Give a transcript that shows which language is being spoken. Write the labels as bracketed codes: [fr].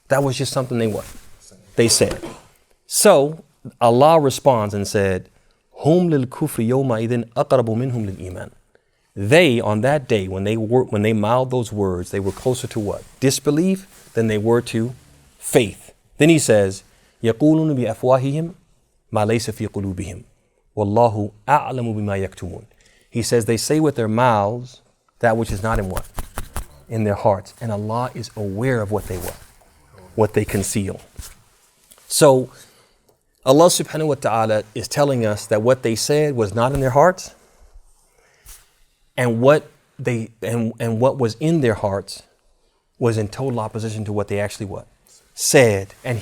[en] That was just something they said. So Allah responds and said, [ar] "Hum lil kufri yawma idhin aqrabu minhum lil iman." [en] They, on that day, when they mouthed those words, they were closer to what? Disbelief than they were to faith. Then he says, [ar] يَقُولُونَ بِأَفْوَاهِهِمْ مَا لَيْسَ فِي قُلُوبِهِمْ وَاللَّهُ أَعْلَمُ بِمَا يَكْتُمُونَ. [en] He says they say with their mouths that which is not in what? In their hearts. And Allah is aware of what they conceal. So Allah subhanahu wa ta'ala is telling us that what they said was not in their hearts, and what was in their hearts was in total opposition to what they actually said.